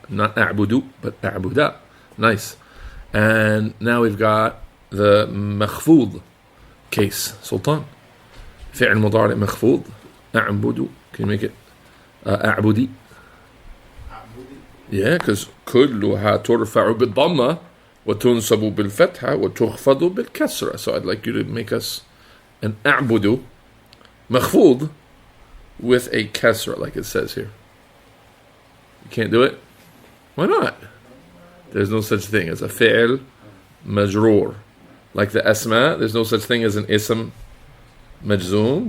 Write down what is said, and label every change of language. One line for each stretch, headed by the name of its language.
English: Not أعبد, but أعبد. Nice. And now we've got the مخفوض case.
Arabic: Sultan. فعل مضارع مخفوض. أعبد.
English: Can you make it أعبدي? Yeah, because
Arabic: كلها ترفع بالضمة وتنصب بالفتحة وتخفض بالكسرة.
English: So I'd like you to make us an أعبد مخفوض with a kasra like it says here. You can't do it? Why not? There's no such thing as a fi'l majroor. Like the asma, there's no such thing as an ism majzoom.